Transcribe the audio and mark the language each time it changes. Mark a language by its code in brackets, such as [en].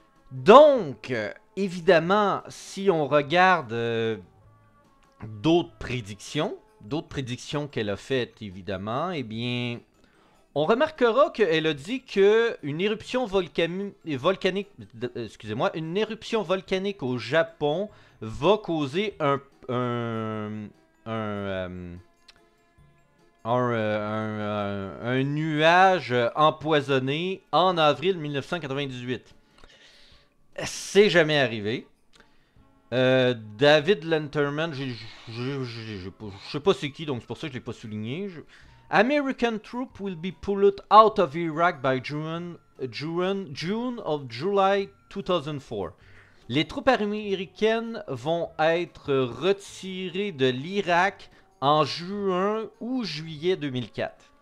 [fr] Donc, évidemment, si on regarde d'autres prédictions qu'elle a faites, évidemment, eh bien, on remarquera qu'elle a dit qu'une éruption volcanique au Japon va causer un nuage empoisonné en avril 1998. C'est jamais arrivé. David Letterman, je sais pas c'est qui, donc c'est pour ça que je l'ai pas souligné. [en] American troops will be pulled out of Iraq by June of July 2004. [fr] Les troupes américaines vont être retirées de l'Irak en juin ou juillet 2004.